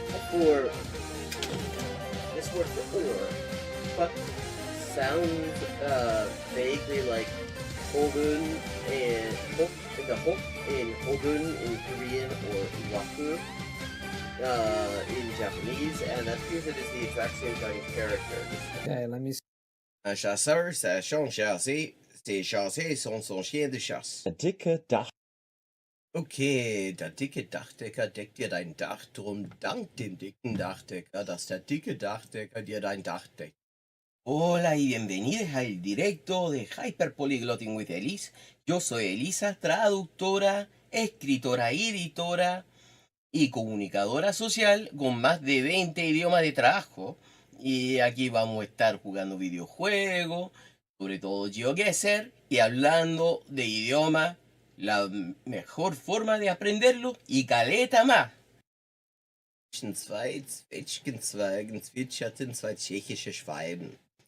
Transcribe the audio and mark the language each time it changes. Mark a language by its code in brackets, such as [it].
[en] For this word for or, but sounds vaguely like Hogun and the Hok in Hogun in Korean or Waku in Japanese, and that appears it is the exact same kind of character. Okay, let me see. [fr] Un chasseur sachant chasser, ses chassés sont son chien de chasse. [de] Der dicke Dach. Okay, der dicke Dachdecker deckt dir dein Dach, drum dank dem dicken Dachdecker, dass der dicke Dachdecker dir dein Dach deckt. [es] Hola y bienvenidos al directo de Hyperpolyglotting with Elise. Yo soy Elisa, traductora, escritora y editora y comunicadora social con más de 20 idiomas de trabajo. Y aquí vamos a estar jugando videojuegos, sobre todo GeoGuessr, y hablando de idioma, la mejor forma de aprenderlo y caleta más. [de] Zwei Zwetschgenzweigen zwitscherten zwei tschechische Schwalben.